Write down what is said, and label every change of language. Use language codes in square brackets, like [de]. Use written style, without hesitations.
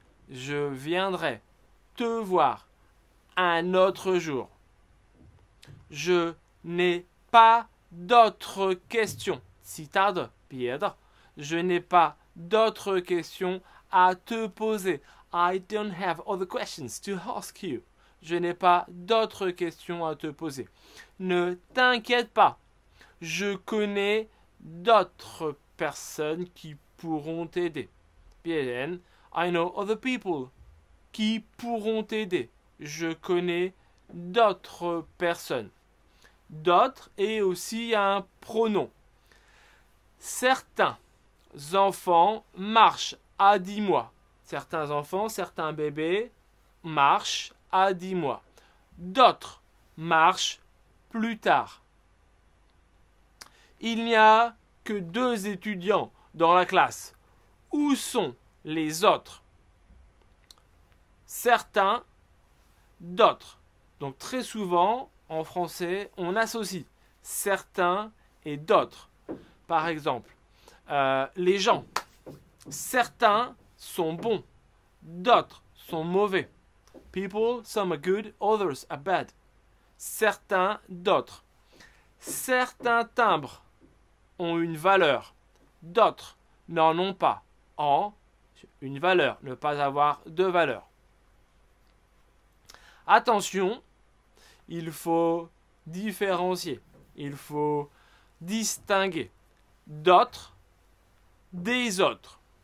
[fr] Je viendrai te voir un autre jour. Je n'ai pas d'autres questions. Citade, piedre. Je n'ai pas d'autres questions à te poser. [en] I don't have other questions to ask you. [fr] Je n'ai pas d'autres questions à te poser. Ne t'inquiète pas. Je connais d'autres personnes qui pourront t'aider. Bien, [en] I know other people [fr] qui pourront t'aider. Je connais d'autres personnes. D'autres est aussi un pronom. Certains enfants marchent à 10 mois. Certains enfants, certains bébés marchent à 10 mois. D'autres marchent plus tard. Il n'y a que 2 étudiants dans la classe. Où sont les autres? Certains, d'autres. Donc très souvent, en français, on associe certains et d'autres. Par exemple, les gens. Certains sont bons, d'autres sont mauvais. [en] People, some are good, others are bad. [fr] Certains, d'autres. Certains timbres ont une valeur, d'autres n'en ont pas. En une valeur, ne pas avoir de valeur. Attention, il faut différencier, il faut distinguer d'autres des autres.